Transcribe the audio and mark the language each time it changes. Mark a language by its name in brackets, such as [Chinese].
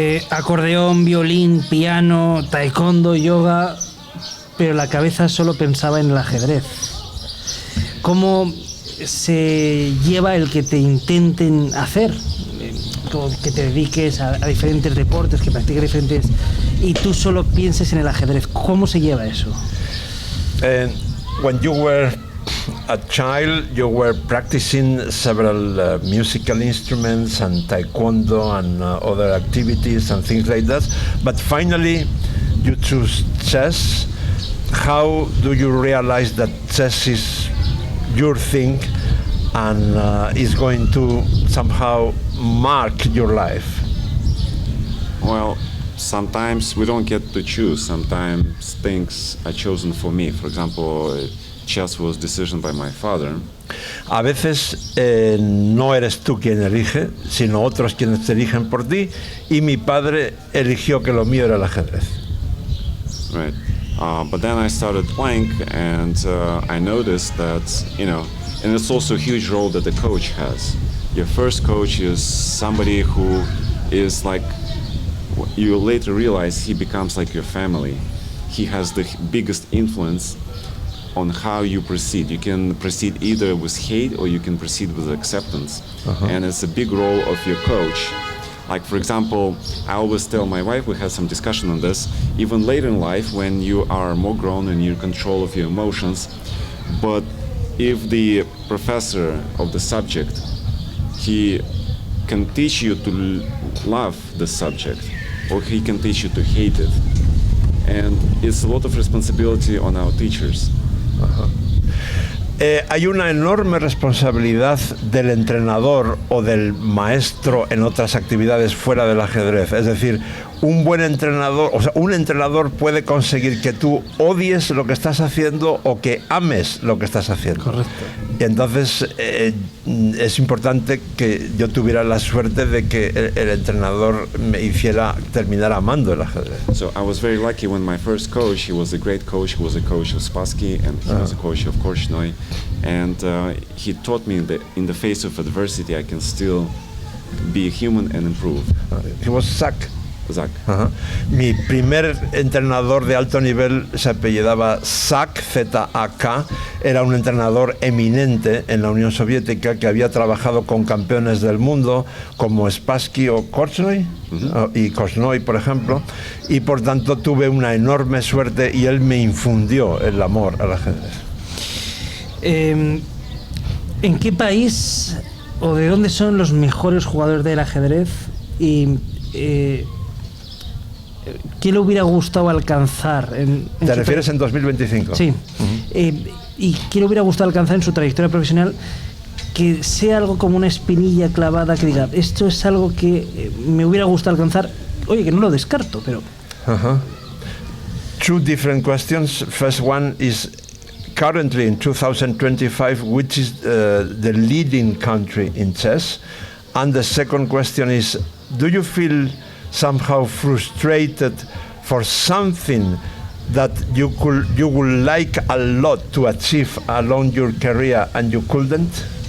[Spanish] Acordeón, violín, piano, taekwondo, yoga, pero la cabeza solo pensaba en el ajedrez. ¿Cómo se lleva el que te intenten hacer? Que te dediques a diferentes deportes, que practiques diferentes, y tú solo pienses en el ajedrez. ¿Cómo se lleva eso? [English] When you were a child, you were practicing several musical instruments and taekwondo and other activities and things like that. But finally, you choose chess. How do you realize that chess is your thing and is going to somehow mark your life? Well, sometimes we don't get to choose. Sometimes things are chosen for me. For example, chess was decision by my father. [Spanish] A veces no eres tú quien elige, sino otros quienes te eligen por ti, y mi padre eligió que lo mío era el ajedrez. [English] Right. But then I started playing, and I noticed that, and it's also a huge role that the coach has. Your first coach is somebody who is like, you later realize he becomes like your family. He has the biggest influence on how you proceed. You can proceed either with hate or you can proceed with acceptance. And it's a big role of your coach. Like, for example, I always tell my wife, we had some discussion on this, even later in life when you are more grown and you're in control of your emotions, but if the professor of the subject, he can teach you to love the subject, or he can teach you to hate it. And it's a lot of responsibility on our teachers. [Spanish] Hay una enorme responsabilidad del entrenador o del maestro en otras actividades fuera del ajedrez. Es decir, un buen entrenador, o sea, un entrenador puede conseguir que tú odies lo que estás haciendo o que ames lo que estás haciendo. Correcto. Y entonces es importante que yo tuviera la suerte de que el entrenador me hiciera terminar amando el ajedrez. [English] So I was very lucky when my first coach, he was a great coach, he was a coach of Spassky and he was a coach of Korchnoi, and he taught me that in the face of adversity I can still be a human and improve. He was Zach. Zach. [Spanish] Mi primer entrenador de alto nivel se apellidaba Zak, Z-A-K, era un entrenador eminente en la Unión Soviética que había trabajado con campeones del mundo como Spassky o Korchnoi, y Korchnoi, por ejemplo, y por tanto tuve una enorme suerte y él me infundió el amor al ajedrez. ¿En qué país o de dónde son los mejores jugadores del ajedrez? Y ¿qué le hubiera gustado alcanzar? ¿Te refieres en 2025? Sí. ¿Y qué le hubiera gustado alcanzar en su trayectoria profesional? Que sea algo como una espinilla clavada que diga, esto es algo que me hubiera gustado alcanzar. Oye, que no lo descarto, pero... [English] Two different questions. First one is, currently in 2025, which is the leading country in chess? And the second question is, do you feel somehow frustrated for something that you would like a lot to achieve along your career and you couldn't?